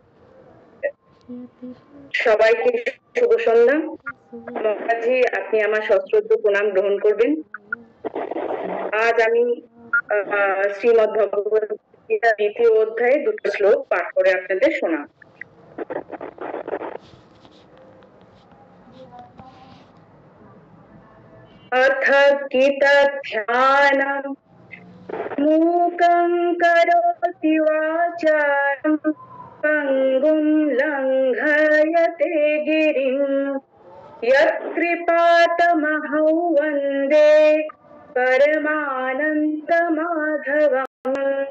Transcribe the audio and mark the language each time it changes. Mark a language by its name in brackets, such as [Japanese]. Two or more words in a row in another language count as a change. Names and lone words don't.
[Bangla] সবাইকে শুভ সন্ধ্যা। মহারাজজি, আপনি আমার সশ্রদ্ধ প্রণাম গ্রহণ করবেন। আজ আমি শ্রীমদ্ ভগবত গীতা দ্বিতীয় অধ্যায়ে দুটো শ্লোক পাঠ করে আপনাদের শোনাব। [Sanskrit] अथ गीताध्यानं मूकं करोति वाचालं पङ्गुं लङ्घयते गिरिं यत्कृपातमहं वन्दे परमानन्दमाधवम्।